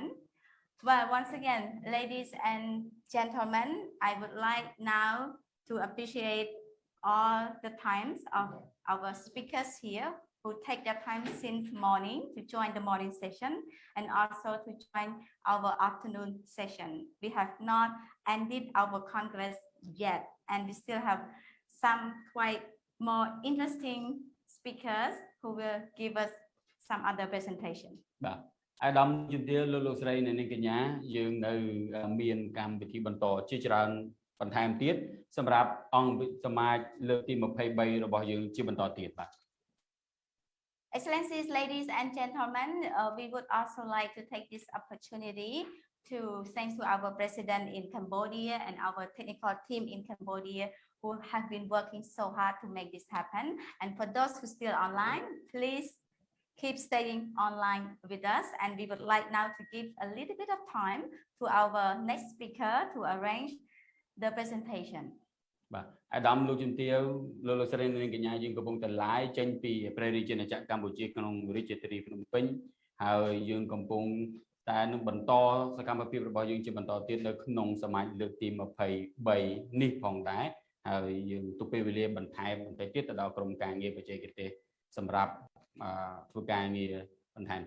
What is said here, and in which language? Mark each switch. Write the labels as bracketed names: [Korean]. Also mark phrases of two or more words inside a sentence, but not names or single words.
[English] Well, once again, ladies and gentlemen, I would like now to appreciate all the times of our speakers here who take their time since morning to join the morning session and also to join our afternoon session. We have not ended our Congress yet, and we still have some quite more interesting speakers who will give us some other presentation. [Khmer] បាទអាដាមជំទាវលោកស្រីនិងកញ្ញាយើងនៅមានកម្មវិធីបន្តជាច្រើនបន្ថែមទៀតសម្រាប់អង្គសមាជលើកទី23របស់យើងជាបន្តទៀតបាទ [English] Excellencies, ladies and gentlemen, we would also like to take this opportunity to thank to our president in Cambodia and our technical team in Cambodia who have been working so hard to make this happen. And for those who still online, please keep staying online with us. And we would like now to give a little bit of time to our next speaker to arrange the presentation. [Khmer] បាទអាដាមលោកជំទាវលោកស្រីនិងកញ្ញាយើងកំពុងតែ live ចេញពីព្រះរាជាណាចក្រកម្ពុជាក្នុងរាជធានីភ្នំពេញហើយយើងកំពុងតែនឹងបន្តសកម្មភាពរបស់យើងជាបន្តទៀតនៅក្នុងសមាជលើកទី23នេះផងដែរហើយយើងទុកពេលវេលាបន្ថែមបន្តិចទៀតទៅដល់ក្រុមការងារបច្ចេកទេសសម្រាប់ធ្វើការងារបន្ថែមទៀត